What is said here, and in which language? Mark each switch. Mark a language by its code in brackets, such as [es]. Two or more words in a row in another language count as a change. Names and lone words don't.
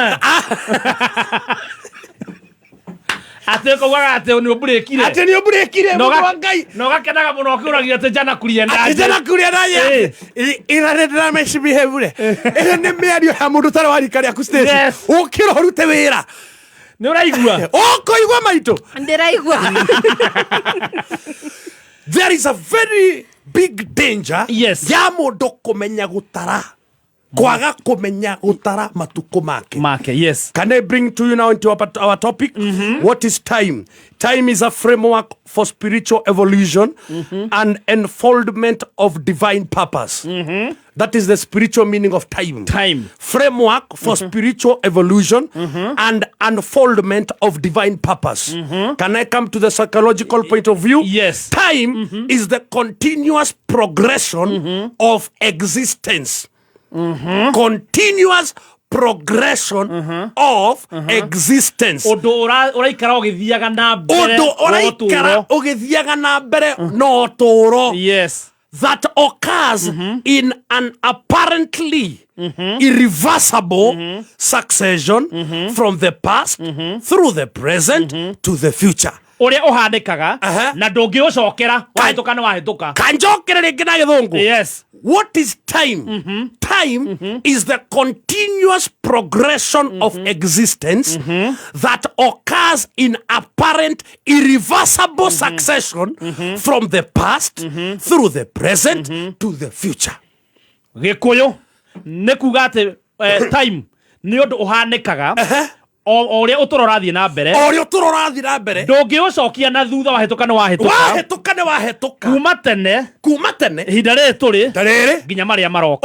[ki] Atĩ kũgwaga atĩ nĩ ũbũrĩkire. Mũndũ wa Ngai. Na ũgakenaga mũno ũkĩũragia atĩ Jana Kurienda. Ira ndĩra misbehave-re. Ĩno nĩ mĩario ya mũndũ ũtarĩ wa rika rĩaku Stacy. Ũkĩra ũrute wĩra. Nĩ ũraigua? Ũkũigua maitũ. Ndĩraigua. [en] There is a very big danger [ki] ya mũndũ kũmenya gũtara. Kwaga kũmenya gũtara matukũ make. [en] Yes. Can I bring to you now into our topic? What is time? Time is a framework for spiritual evolution and enfoldment of divine purpose. That is the spiritual meaning of time. Framework for spiritual evolution and unfoldment of divine purpose. Can I come to the psychological point of view? Yes. Time is the continuous progression of existence. continuous progression of existence. [ki] Undu uraikara ugithiaga na mbere. Undu uraikara ugithiaga na mbere no turo. [en] Yes. That occurs in an apparently irreversible succession from the past through the present to the future. [ki] Uria uhandikaga na ndungiucokera wahituka na wahituka. Kanjokere ringi na githungu. [en] Yes. What is time? Time is the continuous progression of existence that occurs in apparent irreversible succession from the past through the present to the future. [ki] Gikuyu nĩ kuga atĩ time nĩ ũndũ ũhanĩkaga o ũrĩa ũtũro ũrathiĩ na mbere. O ũrĩa ũtũro ũrathiĩ na mbere. Ndũngĩũcokia na thutha wahĩtũka nĩ wahĩtũka. Wahĩtũka nĩ wahĩtũka. Kuma tene. Ihinda rĩrĩ tũrĩ. Nginya marĩa maroka.